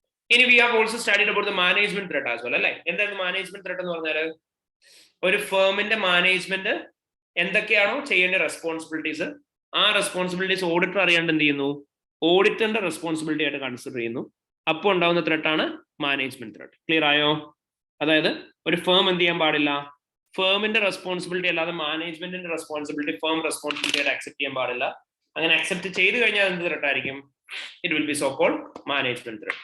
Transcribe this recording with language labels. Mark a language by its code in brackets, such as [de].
[en] ഇനി we have also studied about the management threat as well, [ml] അല്ലേ? എന്താണ് management threat എന്ന് പറഞ്ഞാൽ? ഒരു ഫേമിന്റെ മാനേജ്മെന്റ് എന്തൊക്കെയാണോ ചെയ്യേണ്ട റെസ്പോൺസിബിലിറ്റീസ്, ആ റെസ്പോൺസിബിലിറ്റീസ് ഓഡിറ്റർ അറിയാണ്ട് എന്ത് ചെയ്യുന്നു? ഓഡിറ്ററിന്റെ റെസ്പോൺസിബിലിറ്റി ആയിട്ട് കൺസിഡർ ചെയ്യുന്നു. അപ്പോൾ ഉണ്ടാവുന്ന ത്രെട്ടാണ് മാനേജ്മെന്റ് ത്രെട്ട്. ക്ലിയർ ആയോ? അതായത് ഒരു ഫേം എന്ത് ചെയ്യാൻ പാടില്ല? ഫേമിന്റെ റെസ്പോൺസിബിലിറ്റി അല്ലാതെ മാനേജ്മെന്റിന്റെ റെസ്പോൺസിബിലിറ്റി ഫേം റെസ്പോൺസിബിലിറ്റി ആയിട്ട് അക്സെപ്റ്റ് ചെയ്യാൻ പാടില്ല. അങ്ങനെ അക്സെപ്റ്റ് ചെയ്ത് കഴിഞ്ഞാൽ എന്ത് ത്രെട്ട് ആയിരിക്കും? [en] It will be so called management threat.